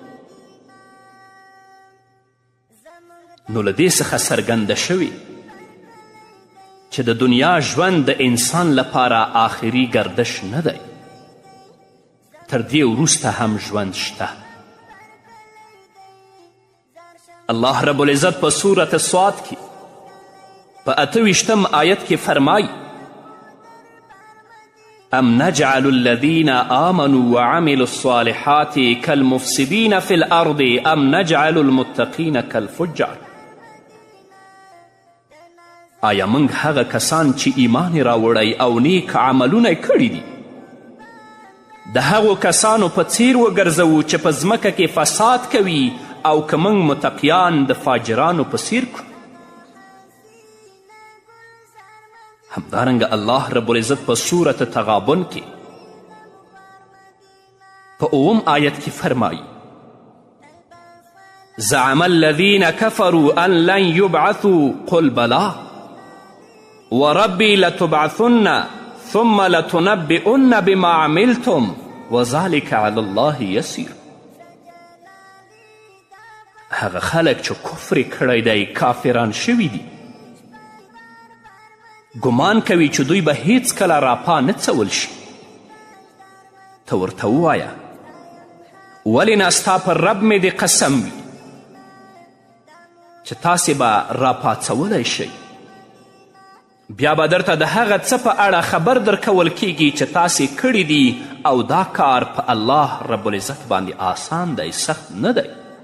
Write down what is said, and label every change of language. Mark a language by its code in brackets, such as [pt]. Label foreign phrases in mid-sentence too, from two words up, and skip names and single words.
[ps] نو له دې څخه څرګنده شوي چې د دنیا ژوند د انسان لپاره آخري گردش نه دی، تر دې وروسته هم ژوند شته. الله رب العزت په سورة صاد کې په 28 آیت کې فرمایي: [ar] ام نجعل الذين آمنوا وعملوا الصالحات كالمفسدين في الأرض ام نجعل المتقين كالفجار. [ps] آیا موږ هغه کسان چې ایمان راوړی او نیک عملونه یې کړي دي د هغو کسانو په څیر وګرځوو چې په ځمکه کې فساد کوي، او که موږ متقیان د فاجرانو په څیر کړو؟ همدارنګه الله رب العزت په صورت تغابن کې په 9 آیت کې فرمایي: [ar] زعم الذين كفروا ان لن يبعثوا قل بلى وربي لتبعثن ثم لتنبئن بما عملتم وذلك على الله يسير. [ps] هغه خلک چې کفر کړی دی، کافران شوي دي، ګمان کوي چې دوی به هیڅکله راپا نه څول شي. ته ورته ووایه ولې نه ستا پر رب مې د قسم وي چې تاسې به راپاڅولی شئ، بیا به درته د هغه څه په اړه خبر درکول کیږي چې تاسې کړي دي، او دا کار په الله رب العزت باندې آسان دی، سخت نه دی.